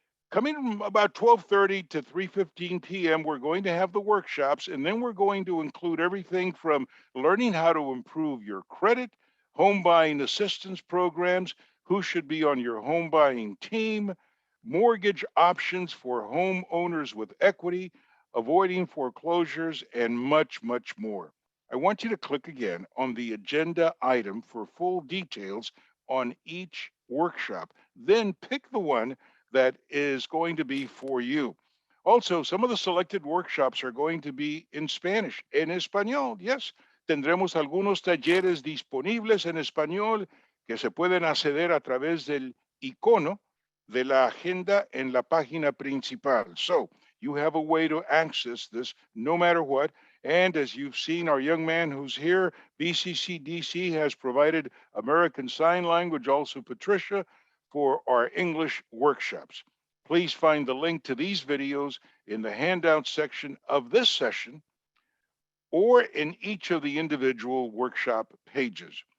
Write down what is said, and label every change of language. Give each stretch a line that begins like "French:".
English: Coming from about 12:30 to 3:15 p.m., we're going to have the workshops, and then we're going to include everything from learning how to improve your credit, home buying assistance programs, who should be on your home buying team, mortgage options for home owners with equity, avoiding foreclosures, and much, much more. I want you to click again on the agenda item for full details on each workshop. Then pick the one that is going to be for you. Also, some of the selected workshops are going to be in Spanish,
Spanish: en español. Yes, tendremos algunos talleres disponibles en español que se pueden acceder a través del icono de la agenda en la página principal.
English: So you have a way to access this no matter what. And as you've seen, our young man who's here, BCCDC has provided American Sign Language, also Patricia, for our English workshops. Please find the link to these videos in the handout section of this session or in each of the individual workshop pages.